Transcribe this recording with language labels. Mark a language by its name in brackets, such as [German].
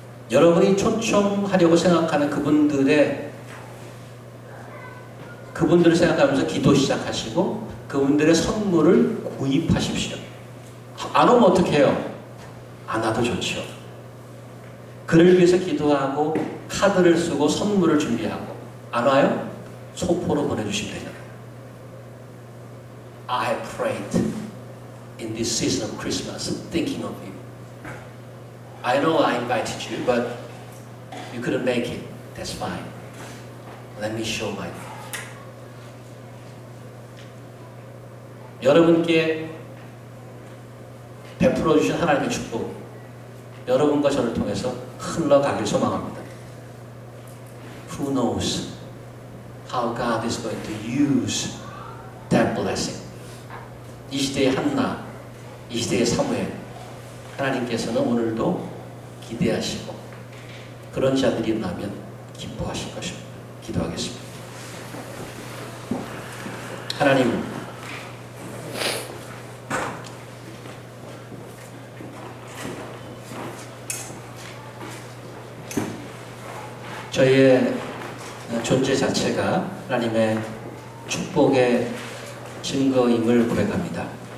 [Korean] 여러분이 초청하려고 생각하는 그분들을 생각하면서 기도 시작하시고 그분들의 선물을 구입하십시오. 안 오면 어떻게 해요? 안 와도 좋죠. 그를 위해서 기도하고 카드를 쓰고 선물을 준비하고 안 와요? 소포로 보내주시면 되잖아요. [English] I prayed in this season of Christmas thinking of you. I know I invited you, but you couldn't make it. That's fine. Let me show my love. [Korean] 여러분께 베풀어 주신 하나님의 축복, 여러분과 저를 통해서 흘러가길 소망합니다. [English] Who knows how God is going to use that blessing? [Korean] 이 시대의 한나, 이 시대의 사무엘, 하나님께서는 오늘도 기대하시고 그런 자들이 일어나면 기뻐하실 것입니다. 기도하겠습니다. 하나님, 저희의 존재 자체가 하나님의 축복의 증거임을 고백합니다.